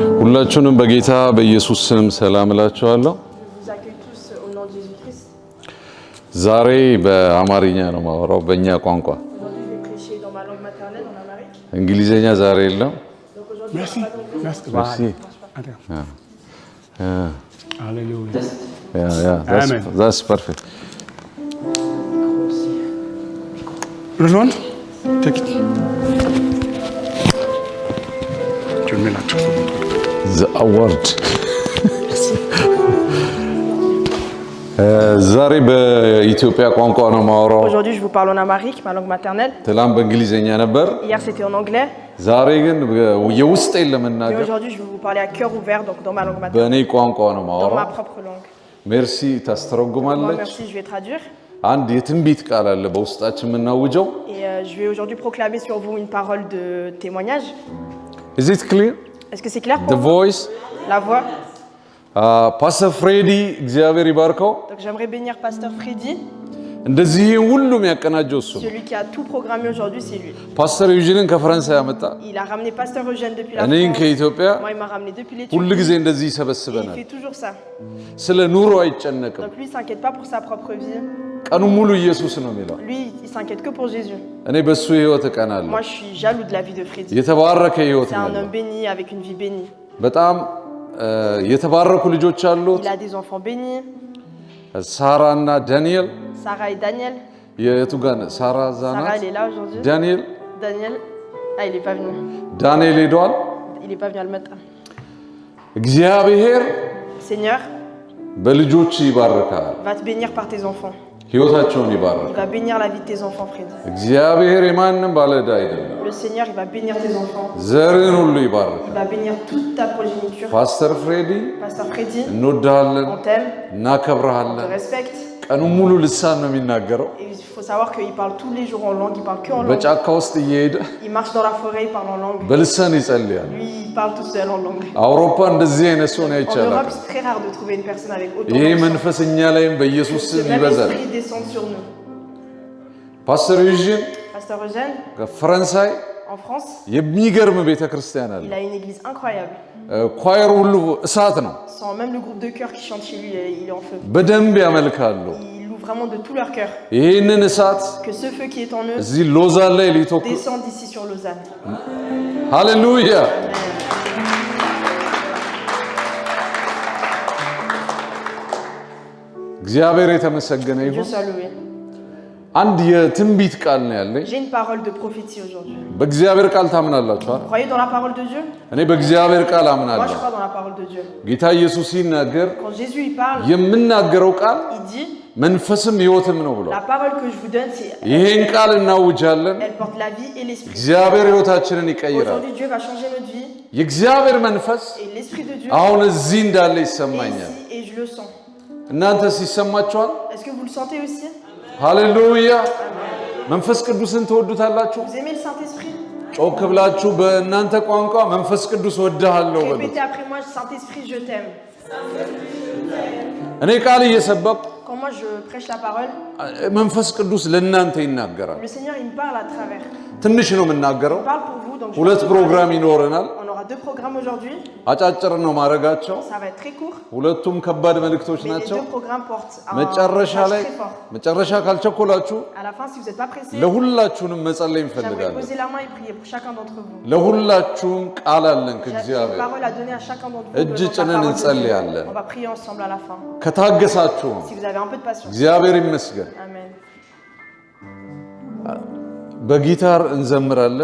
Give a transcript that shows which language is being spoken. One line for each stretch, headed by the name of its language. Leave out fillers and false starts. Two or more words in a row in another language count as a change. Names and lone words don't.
Amharic: ሁላችሁንም በጌታ በኢየሱስ ስም ሰላም እላችኋለሁ።
French: Je vous accueille tous au nom de Jésus-Christ.
Amharic: ዛሬ በአማርኛ ነው ማወራው በእኛ ቋንቋ።
French: Aujourd'hui, je vais prêcher dans ma langue maternelle, en amharique.
Amharic: እንግሊዘኛ ዛሬ የለም።
French: Donc aujourd'hui, Merci. on va pas d'anglais. Merci. Merci. Alléluia.
English: Yeah, that's perfect.
French: Rejoindre?
English: Take it.
French: Tu le mets là.
English: The award.
Amharic: ዛሬ በኢትዮጵያ ቋንቋ ነው ማወራው።
French: Aujourd'hui, je vous parle en amharique, ma langue maternelle.
Amharic: ትላንት በእንግሊዘኛ ነበር።
French: Hier, c'était en anglais.
Amharic: ዛሬ ግን የውስጤን
French: Et
Amharic: ለመናገር
French: aujourd'hui, je vais vous parler à cœur ouvert, donc dans ma langue maternelle,
Amharic: በእኔ ቋንቋ ነው
French: dans
Amharic: ማወራው።
French: ma propre langue. ሜርሲ Moi,
Amharic: ታስተረጉማለች።
French: merci, je vais traduire.
Amharic: አንድ የትንቢት ቃል አለ በውስጣችን የምናውጀው።
French: Et je vais aujourd'hui proclamer sur vous une parole de témoignage.
English: Is it clear?
French: Est-ce que c'est clair The pour vous? voice. La voix.
Amharic: ፓስተር ፍሬዲ እግዚአብሔር ይባርከው።
French: Donc j'aimerais bénir Pasteur Freddy.
Amharic: እንደዚህ ሁሉ የሚያቀናጀው እሱ ነው።
French: Celui qui a tout programmé aujourd'hui, c'est lui.
Amharic: ፓስተር ዩጂንን ከፈረንሳይ ያመጣ፣
French: Il a ramené Pasteur Eugène depuis la
Amharic: እኔን
French: France.
Amharic: ከኢትዮጵያ
French: Moi, il m'a ramené depuis
Amharic: ሁሉ
French: l'Éthiopie.
Amharic: ጊዜ እንደዚህ
French: Et il
Amharic: ይሰበስበናል።
French: fait toujours ça.
Amharic: ስለ ኑሮ አይጨነቅም።
French: Donc lui, il s'inquiète pas pour sa propre vie.
Amharic: ቀኑ ሙሉ ኢየሱስ ነው የሚለው።
French: Lui, il s'inquiète que pour Jésus.
Amharic: እኔ በሱ ህይወት እቀናለሁ።
French: Moi, je suis jaloux de la vie de Freddy.
Amharic: የተባረከ ህይወት
French: C'est
Amharic: ነው
French: un
Amharic: ያለው።
French: homme béni, avec une vie bénie.
Amharic: በጣም የተባረኩ ልጆች አሉት።
French: Il a des enfants bénis.
Amharic: ሳራ እና ዳንኤል
French: Sarah et Daniel.
Amharic: የቱ ጋር ነው? ሳራ
French: Sarah,
Amharic: ዛናት
French: elle est là aujourd'hui. ዳንኤል Daniel, ah, il est pas venu.
Amharic: ዳንኤል ሄዷል።
French: Il est pas venu à le matin.
Amharic: እግዚአብሔር
French: Seigneur,
Amharic: በልጆች ይባርካል።
French: va te bénir par tes enfants.
Amharic: ህይወታቸውን
French: Il
Amharic: ይባርካል።
French: va bénir la vie de tes enfants, Freddy.
Amharic: እግዚአብሔር የማንም ባለዕዳ አይደለም።
French: Le Seigneur, il va bénir tes enfants.
Amharic: ዘርን ሁሉ ይባርካል።
French: Il va bénir toute ta progéniture. ፓስተር ፍሬዲ Pasteur Freddy,
Amharic: እንወድሃለን፣
French: on t'aime, on
Amharic: እናከብረሃለን።
French: te respecte.
Amharic: ቀኑ ሙሉ ልሳን ነው የሚናገረው።
French: Et il faut savoir qu'il parle tous les jours en langue, il parle que en langue.
Amharic: በጫካ ውስጥ እየሄደ
French: Il marche dans la forêt, il parle en langue.
Amharic: በልሳን ይጸልያል።
French: Lui, il parle tout seul en langue.
Amharic: አውሮፓ እንደዚህ አይነት ሰው ነው
French: En
Amharic: አይቻላል።
French: Europe, c'est très rare de trouver une personne avec autant
Amharic: ይሄ
French: d'enfants.
Amharic: መንፈስ እኛ ላይም በኢየሱስ
French: Ce
Amharic: ስም
French: même
Amharic: ይበዛል።
French: esprit descend sur nous. ፓስተር ዩጂን Pasteur Eugène,
Amharic: ከፈረንሳይ
French: en France,
Amharic: የሚገርም ቤተክርስቲያን አለ።
French: il a une église incroyable.
Amharic: ኳየር ሁሉ እሳት ነው።
French: Sans même le groupe de chœur qui chante chez lui, il est en feu.
Amharic: በደንብ ያመልካሉ።
French: Il loue vraiment de tout leur cœur.
Amharic: ይህንን እሳት
French: Que ce feu qui est en eux
Amharic: እዚህ ሎዛን ላይ ሊተኩ
French: descende ici sur Lausanne.
Amharic: ሃሌሉያ። እግዚአብሔር የተመሰገነ
French: Dieu
Amharic: ይሁን።
French: soit loué.
Amharic: አንድ የትንቢት ቃል ነው ያለኝ።
French: J'ai une parole de prophétie aujourd'hui.
Amharic: በእግዚአብሔር ቃል ታምናላችሁ አይደል?
French: Croyez dans la parole de Dieu?
Amharic: እኔ በእግዚአብሔር ቃል
French: Moi, je
Amharic: አምናለሁ።
French: crois dans la parole de Dieu.
Amharic: ጌታ ኢየሱስ ሲናገር
French: Quand Jésus il parle,
Amharic: የምናገረው ቃል
French: il dit
Amharic: መንፈስም ሕይወትም ነው ብሏል።
French: la parole que je vous donne, c'est
Amharic: ይሄን ቃል እናውጃለን።
French: elle porte la vie et l'esprit.
Amharic: እግዚአብሔር ሕይወታችንን ይቀይራል።
French: Aujourd'hui, Dieu va changer notre vie
Amharic: የእግዚአብሔር መንፈስ
French: et l'esprit de Dieu
Amharic: አሁን እዚህ እንዳለ
French: est
Amharic: ይሰማኛል።
French: ici et je le sens.
Amharic: እናንተስ ይሰማችኋል?
French: Est-ce que vous le sentez aussi?
Amharic: ሃሌሉያ። መንፈስ ቅዱስን ትወዱታላችሁ?
French: Vous aimez le Saint-Esprit?
Amharic: ጮክ ብላችሁ በእናንተ ቋንቋ መንፈስ ቅዱስ ወድሃለሁ በሉት።
French: Répétez après moi, Saint-Esprit, je t'aime.
Amharic: እኔ ቃል እየሰበኩ
French: Quand moi je prêche la parole,
Amharic: መንፈስ ቅዱስ ለእናንተ ይናገራል።
French: le Seigneur il me parle à travers.
Amharic: ትንሽ ነው የምናገረው።
French: Il parle pour vous, donc je
Amharic: ሁለት
French: vais vous
Amharic: ፕሮግራም
French: parler.
Amharic: ይኖረናል።
French: On aura 2 programmes aujourd'hui.
Amharic: አጫጭር ነው ማድረጋቸው።
French: Ça va être très court,
Amharic: ሁለቱም ከባድ መልእክቶች
French: mais les
Amharic: ናቸው።
French: 2 programmes portent un
Amharic: መጨረሻ
French: message
Amharic: ላይ
French: très fort.
Amharic: መጨረሻ ካልቸኮላችሁ
French: À la fin, si vous n'êtes pas pressé,
Amharic: ለሁላችሁንም መጸለይ
French: j'aimerais
Amharic: እንፈልጋለን።
French: poser la main et prier pour chacun d'entre vous.
Amharic: ለሁላችሁም ቃል አለን
French: J'ai une
Amharic: ከእግዚአብሔር።
French: parole à donner à chacun d'entre vous.
Amharic: እጅ
French: venant de la
Amharic: ጭነን
French: parole de Dieu.
Amharic: እንጸልያለን።
French: On va prier ensemble à la fin.
Amharic: ከታገሳችሁ
French: Si vous avez un peu de patience.
Amharic: እግዚአብሔር ይመስገን።
French: Amen.
Amharic: በጊታር እንዘምራለን።